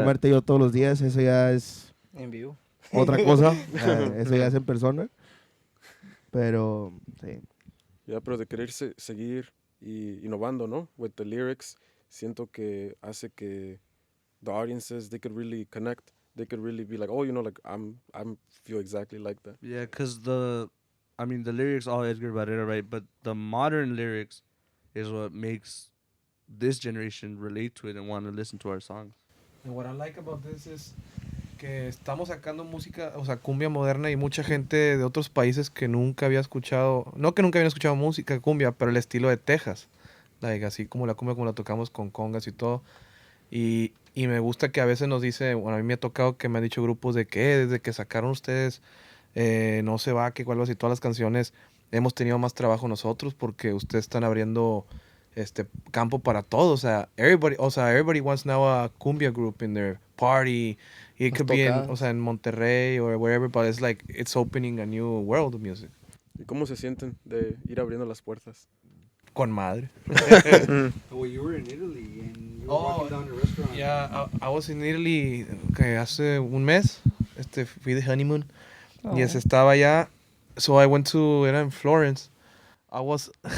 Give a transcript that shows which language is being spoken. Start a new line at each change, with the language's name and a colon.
Spanish: comerte yo todos los días. Eso ya es En vivo. otra cosa. Eso ya es en persona. Pero sí. Ya, pero de querer seguir y innovando, ¿no?
English: With the lyrics,
Spanish: siento que hace que
English: the audiences, they could really connect. They could really be like, oh, you know, like I'm feel exactly like that. Yeah, because the lyrics all Edgar Barrera, right? But the modern lyrics is what makes this generation relate to it and want to listen to our songs. And what I like about this is
Spanish: que estamos sacando música, o sea, cumbia moderna y mucha gente de otros países que nunca había escuchado, no que nunca habían escuchado música cumbia, pero el estilo de Texas, like, así como la cumbia como la tocamos con congas y todo. Y me gusta que a veces nos dice, bueno, a mí me ha tocado que me han dicho grupos de que desde que sacaron ustedes No se va, que algo así, todas las canciones hemos tenido más trabajo nosotros porque ustedes están abriendo campo para todos. O sea,
English: everybody wants now a cumbia group in their party. It could be in,
Spanish: o sea, en Monterrey
English: or wherever, but it's like it's opening a new world of music.
Spanish: ¿Y cómo se sienten de ir abriendo las puertas? Con madre.
English: Well, you were in Italy and you were walking down the restaurant. Yeah, I was in Italy
Spanish: hace un mes. Fui de
English: honeymoon.
Spanish: Y estaba allá.
English: So I went to,
Spanish: era en Florence.
English: I was...